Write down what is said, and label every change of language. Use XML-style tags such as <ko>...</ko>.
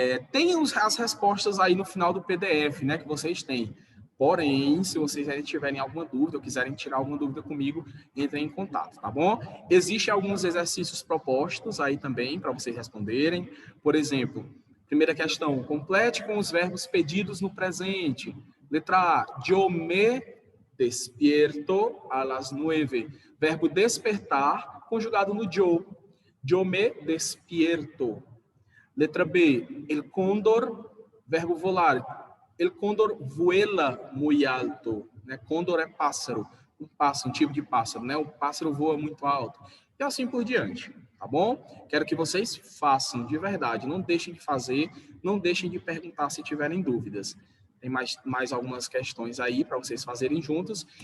<pt>Tem as respostas aí no final do PDF, né, que vocês têm. Porém, se vocês ainda tiverem alguma dúvida ou quiserem tirar alguma dúvida comigo, entrem em contato, tá bom? Existem alguns exercícios propostos aí também para vocês responderem. Por exemplo, primeira questão, complete com os verbos pedidos no presente. Letra A,</pt> <es>yo me despierto a las 9.</es> <pt>Verbo despertar, conjugado no yo.</pt> <es>Yo me despierto.</es> <pt>Letra B, el cóndor, verbo volar.</pt> <es>El cóndor vuela muy alto.</es> <pt>Né? Cóndor é pássaro, um tipo de pássaro, né? O pássaro voa muito alto. E assim por diante, tá bom? Quero que vocês façam de verdade. Não deixem de fazer, não deixem de perguntar se tiverem dúvidas. Tem mais algumas questões aí para vocês fazerem juntos.</pt>